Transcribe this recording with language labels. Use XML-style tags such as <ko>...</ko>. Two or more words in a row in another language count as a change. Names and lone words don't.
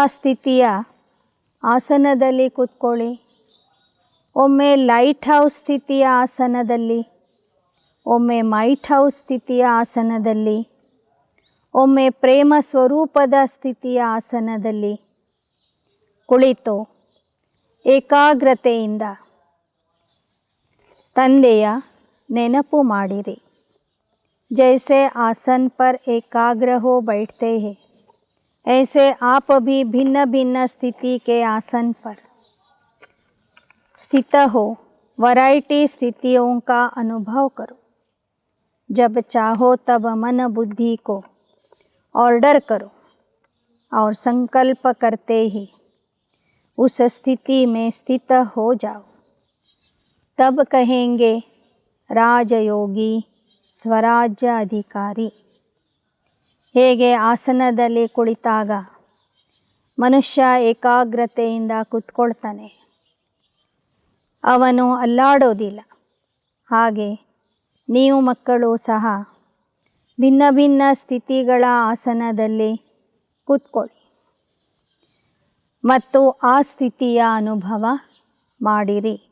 <kn>ಸ್ಥಿತಿಯ ಆಸನದಲ್ಲಿ ಕೂತ್ಕೊಳ್ಳಿ, ಒಮ್ಮೆ</kn> <en>light house</en> <kn>ಸ್ಥಿತಿಯ ಆಸನದಲ್ಲಿ, ಒಮ್ಮೆ</kn> <en>might house</en> <kn>ಸ್ಥಿತಿಯ ಆಸನದಲ್ಲಿ, ಒಮ್ಮೆ ಪ್ರೇಮ ಸ್ವರೂಪದ ಸ್ಥಿತಿಯ ಆಸನದಲ್ಲಿ ಕುಳಿತು ಏಕಾಗ್ರತೆಯಿಂದ ತಂದೆಯ ನೆನಪು ಮಾಡಿರಿ.</kn> <hi>जैसे आसन पर एकाग्र हो बैठते हैं, ऐसे आप भी भिन्न भिन्न स्थिति के आसन पर स्थित हो वैरायटी स्थितियों का अनुभव करो. जब चाहो तब मन बुद्धि को ऑर्डर करो और संकल्प करते ही उस स्थिति में स्थित हो जाओ. तब कहेंगे राजयोगी स्वराज्य अधिकारी.</hi> <kn>ಹೇಗೆ ಆಸನದಲ್ಲಿ ಕುಳಿತಾಗ ಮನುಷ್ಯ ಏಕಾಗ್ರತೆಯಿಂದ ಕೂತ್ಕೊಳ್ತಾನೆ, ಅವನು ಅಲ್ಲಾಡೋದಿಲ್ಲ, ಹಾಗೆ ನೀವು ಮಕ್ಕಳು ಸಹ ಭಿನ್ನ ಭಿನ್ನ ಸ್ಥಿತಿಗಳ ಆಸನದಲ್ಲಿ ಕೂತ್ಕೊಳ್ಳಿ ಮತ್ತು ಆ ಸ್ಥಿತಿಯ ಅನುಭವ ಮಾಡಿರಿ.</kn>